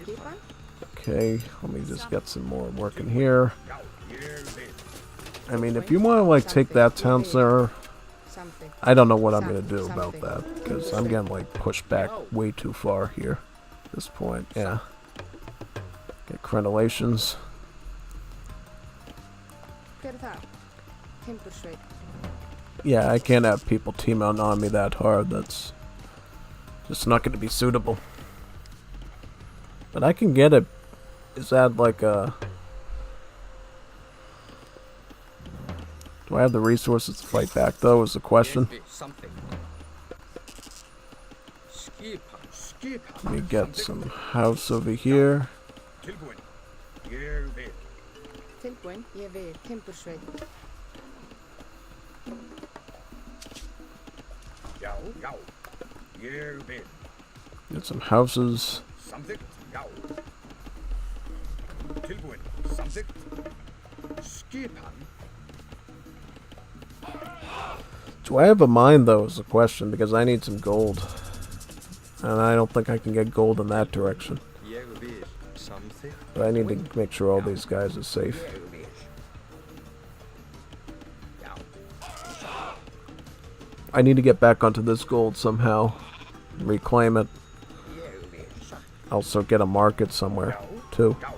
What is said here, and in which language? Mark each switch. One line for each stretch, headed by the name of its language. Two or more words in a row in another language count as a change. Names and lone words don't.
English: Okay, let me just get some more working here. I mean, if you want to like take that town center,
Icelandic: samþykkt.
English: I don't know what I'm gonna do about that because I'm getting like pushed back way too far here. At this point, yeah. Get crenellations.
Icelandic: Hver það? Timbursveit.
English: Yeah, I can't have people team out on me that hard. That's just not going to be suitable. But I can get it. Is that like a... Do I have the resources to fight back, though, is the question. Let me get some house over here.
Icelandic: Tilbúin, ég vil timbursveit. Já, já, ég vil.
English: Get some houses.
Icelandic: Samþykkt, já. Tilbúin, samþykkt. Skipan.
English: Do I have a mine, though, is the question, because I need some gold. And I don't think I can get gold in that direction.
Icelandic: Ég vil samþykkt.
English: But I need to make sure all these guys are safe. I need to get back onto this gold somehow. Reclaim it. Also get a market somewhere, too.